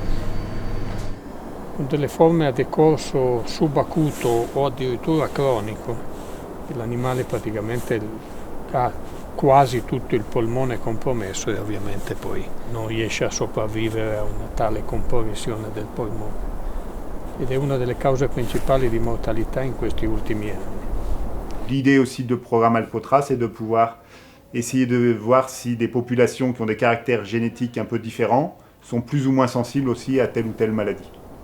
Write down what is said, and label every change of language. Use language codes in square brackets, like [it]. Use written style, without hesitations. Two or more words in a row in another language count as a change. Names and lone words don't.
[it] Con delle forme a decorso subacuto o addirittura cronico, l'animale praticamente ha quasi tutto il polmone compromesso e ovviamente poi non riesce a sopravvivere a una tale compromissione del polmone. Ed è una delle cause principali di mortalità in questi ultimi anni. [fr] L'idée aussi de programme Alcotra, c'est de pouvoir essayer de voir si des populations qui ont des caractères génétiques un peu différents sont plus ou moins sensibles aussi à telle ou telle maladie.